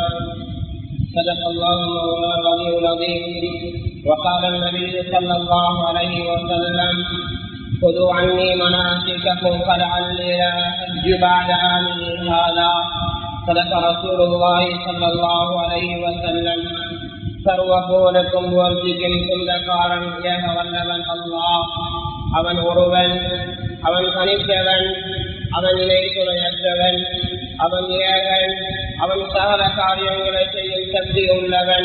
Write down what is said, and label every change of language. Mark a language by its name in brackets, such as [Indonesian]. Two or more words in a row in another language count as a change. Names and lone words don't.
[Arabic] صدق الله العلي العظيم. وقال النبي صلى الله عليه وسلم: خذوا عني مناسككم فلعلي لا أحج بعد عامي هذا. صدق رسول الله صلى الله عليه وسلم. [Tamil] சர்வபோதக்கும் வர்ஜிக்கும் சொந்தக்காரன் ஏக வல்லவன் அல்லாஹ். அவன் ஒருவன், அவன் தனித்தவன், அவன் இணை துணையற்றவன், அவன் ஏகன், அவன் சகல காரியங்களை செய்யும் சக்தி உள்ளவன்.